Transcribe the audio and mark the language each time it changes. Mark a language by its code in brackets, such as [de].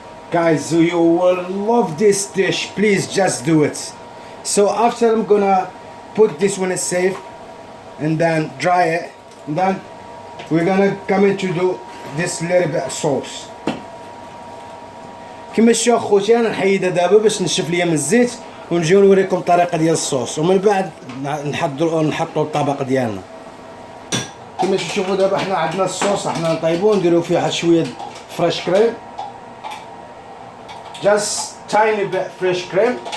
[en] Guys, you will love this dish. Please just do it. So after I'm gonna put this one in safe and then dry it, and then we're gonna come in to do this little bit of sauce. [ar] كما تشوفوا خوتي انا نحيدها دابا باش نشف ليا من الزيت ونجيو نوريكم الطريقه ديال الصوص، ومن بعد نحطوا الطبق ديالنا. كما تشوفوا دابا حنا عندنا الصوص، حنا نطيبوه نديرو فيه واحد شويه فريش كريم. [en] Just tiny bit fresh cream.